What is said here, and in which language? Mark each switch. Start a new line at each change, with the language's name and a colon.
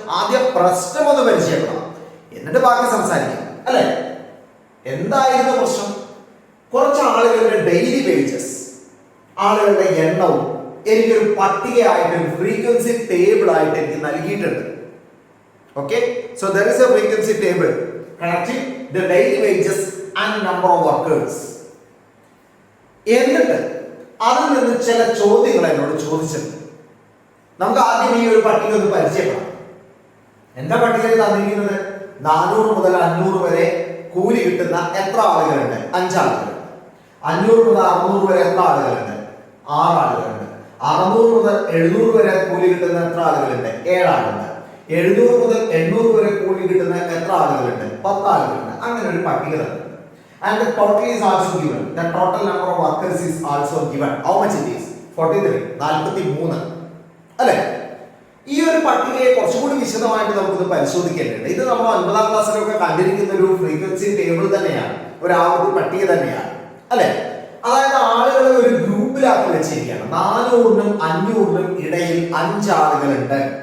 Malayalam: ആദ്യം പ്രശ്നം ഒന്ന് പരിചയപ്പെടാം, എന്നിട്ട് ബാക്കി സംസാരിക്കാം അല്ലെ? എന്തായിരുന്നു പ്രശ്നം? കുറച്ച് ആളുകളുടെ ഡെയിലി വേജസ്, ആളുകളുടെ എണ്ണവും എനിക്കൊരു പട്ടികയായിട്ട്, ഒരു ഫ്രീക്വൻസി ടേബിൾ ആയിട്ട് എനിക്ക് നൽകിയിട്ടുണ്ട്.
English: Okay, so there is a frequency table connecting the daily wages and number of workers.
Malayalam: എന്നിട്ട് അതിൽ നിന്ന് ചില ചോദ്യങ്ങൾ എന്നോട് ചോദിച്ചിട്ടുണ്ട്. നമുക്ക് ആദ്യം ഈ ഒരു പട്ടിക ഒന്ന് പരിചയപ്പെടാം. എന്താ പട്ടികയിൽ തന്നിരിക്കുന്നത്? 400 മുതൽ 500 വരെ കൂലി കിട്ടുന്ന എത്ര ആളുകളുണ്ട്? 5 ആളുകളുണ്ട്. 500 മുതൽ 600 വരെ എത്ര ആളുകളുണ്ട്? 6 ആളുകളുണ്ട്. 600 മുതൽ 700 വരെ കൂലി കിട്ടുന്ന എത്ര ആളുകളുണ്ട്? 7 ആളുകളുണ്ട്. 700 മുതൽ 800 വരെ കൂലി കിട്ടുന്ന എത്ര ആളുകളുണ്ട്? 10 ആളുകളുണ്ട്. അങ്ങനെ ഒരു പട്ടിക തന്നു.
English: And the total is also given. The total number of workers is also given. How much it is? 43. 43 അല്ലെ?
Malayalam: ഈ ഒരു പട്ടികയെ കുറച്ചുകൂടി വിശദമായിട്ട് നമുക്കിത് പരിശോധിക്കേണ്ടതുണ്ട്. ഇത് നമ്മൾ 9ാം ക്ലാസ്സിലൊക്കെ കണ്ടിരിക്കുന്ന ഒരു ഫ്രീക്വൻസി ടേബിൾ തന്നെയാണ്, ഒരു ആവൃത്തി പട്ടിക തന്നെയാണ് അല്ലെ? അതായത് ആളുകളെ ഒരു ഗ്രൂപ്പിലാക്കി വെച്ചിരിക്കുകയാണ്. 400നും 500നും ഇടയിൽ 5 ആളുകളുണ്ട്.